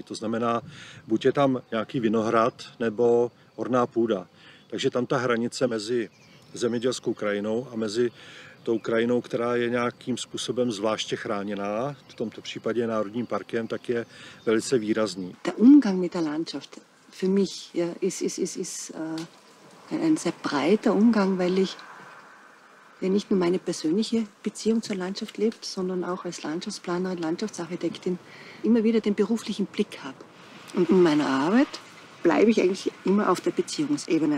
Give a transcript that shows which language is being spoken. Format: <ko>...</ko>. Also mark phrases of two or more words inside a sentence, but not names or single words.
<cs>To znamená, buď je tam nějaký vinohrad nebo orná půda. Takže tam ta hranice mezi zemědělskou krajinou a mezi tou krajinou, která je nějakým způsobem zvláště chráněná, v tomto případě Národním parkem, tak je velice výrazný.</cs> <de>Der Umgang mit der Landschaft für mich ja, ist ein sehr breiter Umgang, weil ich ja nicht nur meine persönliche Beziehung zur Landschaft lebt, sondern auch als Landschaftsplanerin, Landschaftsarchitektin immer wieder den beruflichen Blick habe. Und in meiner Arbeit bleibe ich eigentlich immer auf der Beziehungsebene.</de>